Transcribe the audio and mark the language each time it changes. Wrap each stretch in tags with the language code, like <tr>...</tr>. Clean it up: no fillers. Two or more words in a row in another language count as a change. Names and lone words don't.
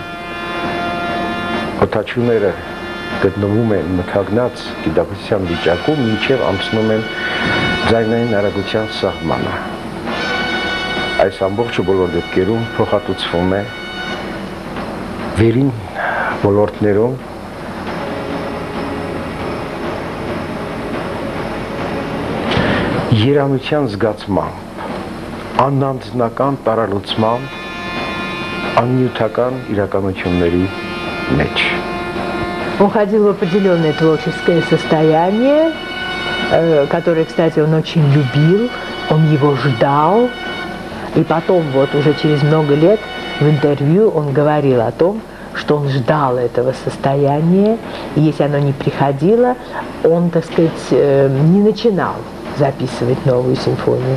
<hy>օդաչուները գտնվում են մթագնած գիտակցության վիճակում, մինչև անցնում են ձայնային արագության սահմանը։ Այս ամբողջը բոլոր դեպքերում փոխհատուցվում է վերին ոլորտներում երանության զգացմամբ, անանձնական տարալուծմամբ, աննյութական իրականությունների մեջ։</hy> <ru>Он ходил в определенное творческое состояние, которое, кстати, он очень любил, он его ждал. И потом, вот уже через много лет, в интервью он говорил о том, что он ждал этого состояния, и если оно не приходило, он, так сказать, не начинал записывать новую симфонию.</ru>